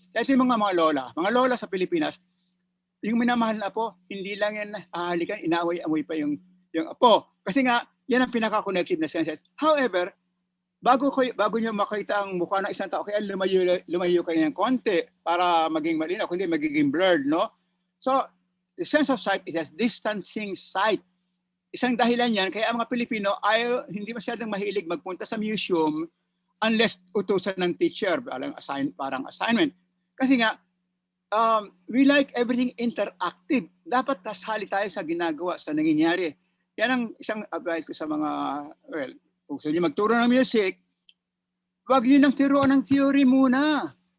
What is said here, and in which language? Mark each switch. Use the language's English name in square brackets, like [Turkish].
[Filipino] Kasi mga lola sa Pilipinas, yung minamahal na apo, hindi lang yan hahalikan, inaamoy pa yung apo. Kasi nga, yan ang pinaka-connective na senses. However, bago nyo makita ang mukha ng isang tao, kaya lumayo kayo ng konti para maging malinaw, kundi magiging blurred, no? [English] So, the sense of sight is a distancing sight. [Filipino] Isang dahilan yan, kaya ang mga Pilipino ay hindi masyadong mahilig magpunta sa museum unless utusan ng teacher, parang assignment. Kasi nga, [English] we like everything interactive. [Filipino] Dapat tasali tayo sa ginagawa, sa nangyayari. Yan ang isang advice ko sa mga, kung gusto niyo magturo ng music, wag niyo nang tiruan ng theory muna.